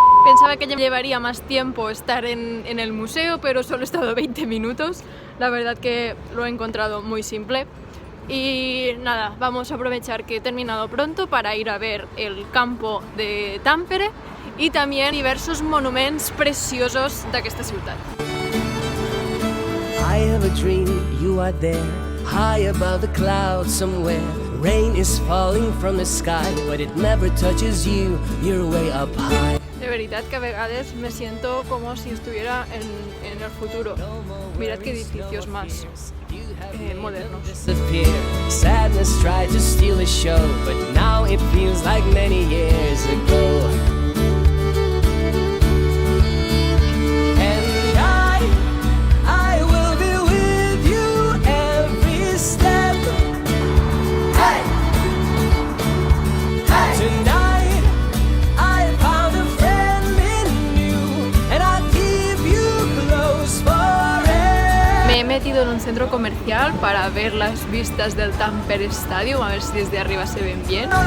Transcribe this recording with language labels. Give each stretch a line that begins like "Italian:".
Spanish: Pensaba que llevaría más tiempo estar en el museo, pero solo he estado 20 minutos. La verdad que lo he encontrado muy simple. Y nada, vamos a aprovechar que he terminado pronto para ir a ver el campo de Tampere y también diversos
Catalan: monuments preciosos d'aquesta ciutat.
English: I have a dream you are there, high above the clouds somewhere. Rain is falling from the sky, but it never touches you, you're way up high.
Catalan: De veritat que a vegades
Spanish: me siento como si estuviera en el futuro. Mirad qué edificios más modernos.
English: Disappear. Sadness tried to steal the show, but now it feels like many years ago. And I will be with you every step. Hey, hey. Tonight I found a friend in you, and I'll keep you close forever.
Spanish: Me he metido en un centro comercial para ver las vistas del Tampere Stadium, a ver si desde arriba se ven bien.